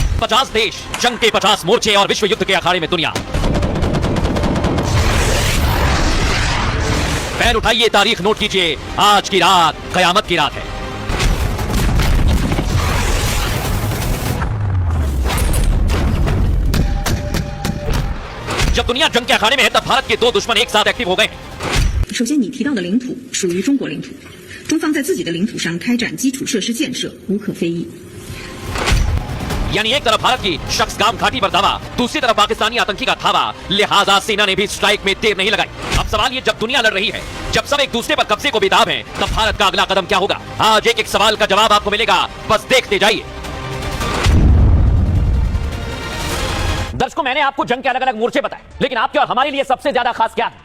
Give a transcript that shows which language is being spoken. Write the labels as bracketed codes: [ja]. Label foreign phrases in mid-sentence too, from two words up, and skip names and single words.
[hi] 50 देश, जंग के 50 मोर्चे और विश्व युद्ध के अखाड़े में दुनिया। पैर उठाइए, तारीख नोट कीजिए, आज की रात कयामत की रात है। जब दुनिया जंग के अखाड़े में है, तब भारत के दो दुश्मन एक साथ एक्टिव हो गए। [zh] 首先，你提到的领土属于中国领土，中方在自己的领土上开展基础设施建设无可非议。 [hi] यानी एक तरफ भारत की शख्सगाम घाटी पर दावा, दूसरी तरफ पाकिस्तानी आतंकी का धावा, लिहाजा सेना ने भी स्ट्राइक में देर नहीं लगाई। अब सवाल ये, जब दुनिया लड़ रही है, जब सब एक दूसरे पर कब्जे को बेताब हैं, तब भारत का अगला कदम क्या होगा? आज एक एक सवाल का जवाब आपको मिलेगा, बस देखते जाइए। दर्शकों, मैंने आपको जंग के अलग अलग मोर्चे बताए, लेकिन आपके और हमारे लिए सबसे ज्यादा खास क्या है?